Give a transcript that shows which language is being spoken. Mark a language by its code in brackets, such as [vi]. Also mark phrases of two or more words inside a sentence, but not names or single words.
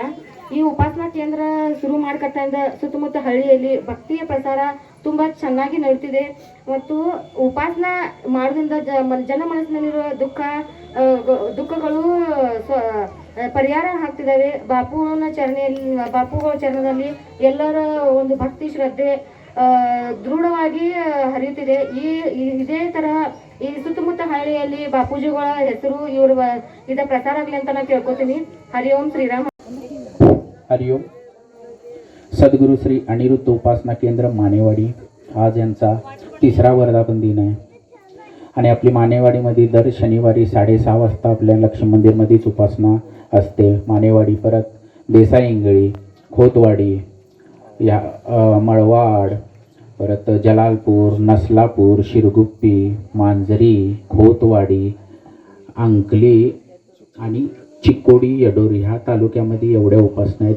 [kn] ಈ ಉಪಾಸನಾ ಕೇಂದ್ರ ಶುರು ಮಾಡ್ಕತ್ತಿಂದ ಸುತ್ತಮುತ್ತ ಹಳ್ಳಿಯಲ್ಲಿ ಭಕ್ತಿಯ ಪ್ರಸಾರ ತುಂಬಾ ಚೆನ್ನಾಗಿ ನಡೀತಿದೆ ಮತ್ತು ಉಪಾಸನಾ ಮಾಡೋದ್ರಿಂದ ಜನ ಮನಸ್ಸಿನಲ್ಲಿರುವ ದುಃಖಗಳು ಪರಿಹಾರ ಆಗ್ತಿದ್ದಾವೆ. ಬಾಪುಗಳ ಚರಣದಲ್ಲಿ ಎಲ್ಲರ ಒಂದು ಭಕ್ತಿ ಶ್ರದ್ಧೆ ದೃಢವಾಗಿ ಹರಿಯುತ್ತಿದೆ. ಇದೇ ತರಹ ಈ ಸುತ್ತಮುತ್ತ ಹಳ್ಳಿಯಲ್ಲಿ ಬಾಪೂಜಿಗಳ ಹೆಸರು ಇದ ಪ್ರಸಾರ ಆಗಲಿ ಅಂತ ನಾನು ಕೇಳ್ಕೊತೀನಿ. ಹರಿओम ಶ್ರೀರಾಮ. [mr] हरिओम. सद्गुरू श्री अनिरुद्ध उपासना केंद्र मानेवाडी आज यांचा तिसरा वर्धापन दिन आहे आणि आपली मानेवाडीमध्ये दर शनिवारी 6:30 वाजता आपल्या लक्ष्मी मंदिरमध्येच उपासना असते. मानेवाडी, परत देसाई इंगळी, खोतवाडी, या मळवाड, परत जलालपूर, नसलापूर, शिरगुप्पी, मांजरी, खोतवाडी, अंकली आणि चिक्कोडी, यडोर ह्या तालुक्यामध्ये एवढ्या उपासना आहेत.